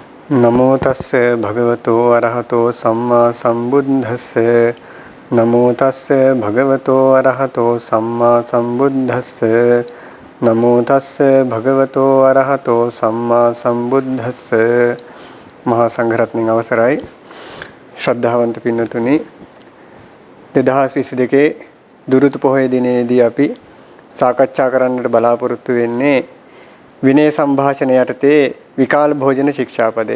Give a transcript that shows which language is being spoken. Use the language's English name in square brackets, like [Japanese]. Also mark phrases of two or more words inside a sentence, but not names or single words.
[Pali] නමෝ තස්ස භගවතෝ අරහතෝ සම්මා සම්බුද්දස්ස නමෝ තස්ස භගවතෝ අරහතෝ සම්මා සම්බුද්දස්ස නමෝ තස්ස භගවතෝ අරහතෝ සම්මා සම්බුද්දස්ස [Sinhala] මහා සංඝරත්නයන් අවසරයි ශ්‍රද්ධාවන්ත පින්වතුනි 2022 දුරුතු පොහොය දිනේදී අපි සාකච්ඡා කරන්නට බලාපොරොත්තු වෙන්නේ විනය සම්භාෂණ යටතේ විකාල භෝජන ශික්ෂාපදේ.